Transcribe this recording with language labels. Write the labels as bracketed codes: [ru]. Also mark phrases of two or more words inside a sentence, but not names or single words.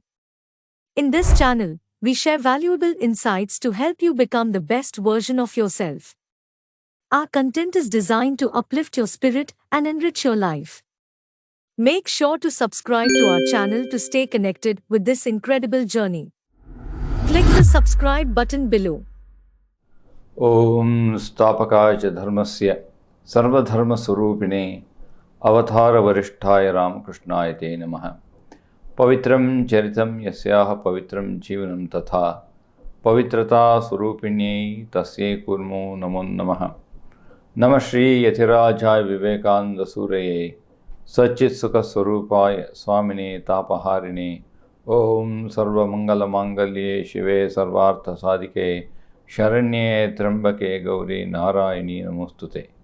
[en] In this channel, we share valuable insights to help you become the best version of yourself. Our content is designed to uplift your spirit and enrich your life. Make sure to subscribe to our channel to stay connected with this incredible journey. Click the subscribe button below. [sa] ಓಂ ಸ್ಥಾಪಕಾಯ ಚ ಧರ್ಮಸ್ಯ ಸರ್ವಧರ್ಮಸ್ವರೂಪಿಣೇ ಅವತಾರ ವರಿಷ್ಠಾಯ ರಾಮಕೃಷ್ಣಾಯ ತೇ ನಮಃ. ಪವಿತ್ರಂ ಚರಿತಂ ಯಸ್ಯಾಹ ಪವಿತ್ರಂ ಜೀವನಂ ತಥಾ ಪವಿತ್ರತಾ ಸ್ವರೂಪಿಣ್ಯೈ ತಸ್ಯೈ ಕುರ್ಮೋ ನಮೋ ನಮಃ. ನಮಃ ಶ್ರೀ ಯತಿರಾಜಾಯ ವಿವೇಕಾನಂದ ಸೂರಯೇ ಸಚ್ಚಿತ್ ಸುಖ ಸ್ವರೂಪಾಯ ಸ್ವಾಮಿನೇ ತಾಪಹಾರಿಣೇ. ಓಂ ಸರ್ವಮಂಗಲಮಾಂಗಲ್ಯೇ ಶಿವೆ ಸರ್ವಾರ್ಥ ಸಾಧಿಕೆ ಶರಣ್ಯೇ ತ್ರ್ಯಂಬಕೆ ಗೌರಿ ನಾರಾಯಣಿ ನಮೋಸ್ತುತೆ.